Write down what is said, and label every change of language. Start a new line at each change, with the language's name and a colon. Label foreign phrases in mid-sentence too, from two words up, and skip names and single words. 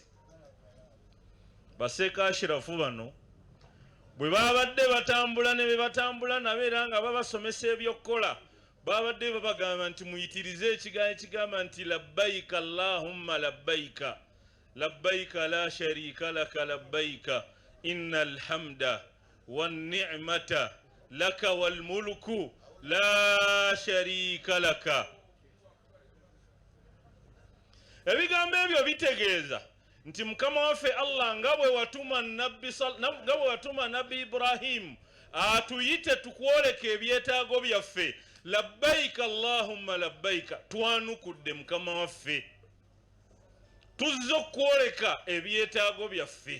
Ganda: Baseeka Ashirafu bano bwe babadde batambula ne be batambula nabo era nga babasomesa ebyokkola, babadde babagamba nti muyitirize ekigambo ekigamba nti
Arabic: لبيك اللهم لبيك لبيك لا شريك لك لبيك إن الحمد والنعمة لك والملك لا شريك لك.
Ganda: Ebigambo ebyo bitegeeza nti Mukama waffe Allah nga bwe watuma Nabbi Ibrahim atuyite tukwoleka ebyetaago byaffe,
Arabic: لبيك اللهم لبيك,
Ganda: twanukudde Mukama waffe tuzze okwoleka ebyetaago byaffe.